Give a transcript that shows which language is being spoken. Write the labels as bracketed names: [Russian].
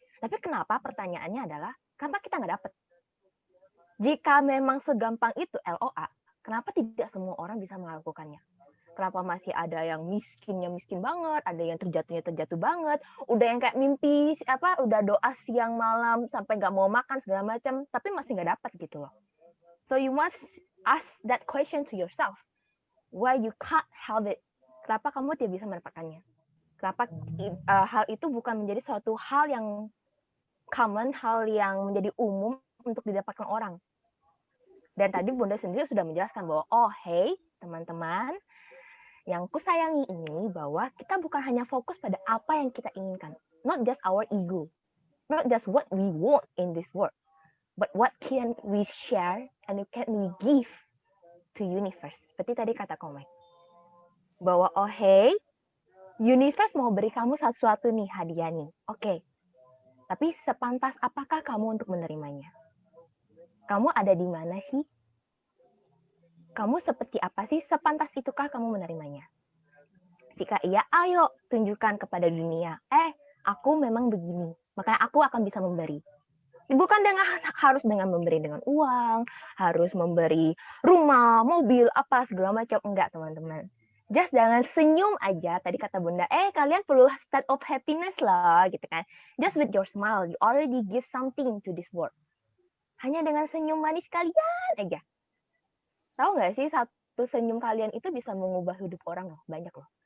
[Indonesian] Tapi kenapa pertanyaannya adalah kenapa kita nggak dapet? Jika memang segampang itu LOA, kenapa tidak semua orang bisa melakukannya? Kenapa masih ada yang miskinnya miskin banget, ada yang terjatuhnya terjatuh banget, udah yang kayak mimpi udah doa siang malam sampai nggak mau makan segala macam, tapi masih nggak dapat gitu loh. [English] So you must ask that question to yourself. Why you can't have it? [Indonesian] Kenapa kamu tidak bisa mendapatkannya? Kenapa hal itu bukan menjadi suatu hal yang common, hal yang menjadi umum untuk didapatkan orang? Dan tadi Bunda sendiri sudah menjelaskan bahwa, oh hey teman-teman, yang kusayangi ini bahwa kita bukan hanya fokus pada apa yang kita inginkan. [English] Not just our ego. Not just what we want in this world. But what can we share and can we give to universe. [Indonesian] Seperti tadi kata Komeng. Bahwa oh hey, universe mau beri kamu sesuatu nih hadiah nih. Oke. Tapi sepantas apakah kamu untuk menerimanya? Kamu ada di mana sih? Kamu seperti apa sih? Sepantas itukah kamu menerimanya? Jika iya, ayo tunjukkan kepada dunia. Aku memang begini. Makanya aku akan bisa memberi. Bukan harus dengan memberi dengan uang, harus memberi rumah, mobil, apa segala macam. Enggak, teman-teman. [English] Just [Indonesian] jangan senyum aja. Tadi kata Bunda, kalian perlu [English] state of happiness [Indonesian] lah, gitu kan. [English] Just with your smile, you already give something to this world. [Indonesian] Hanya dengan senyum manis kalian aja. Tahu nggak sih, satu senyum kalian itu bisa mengubah hidup orang loh, banyak loh.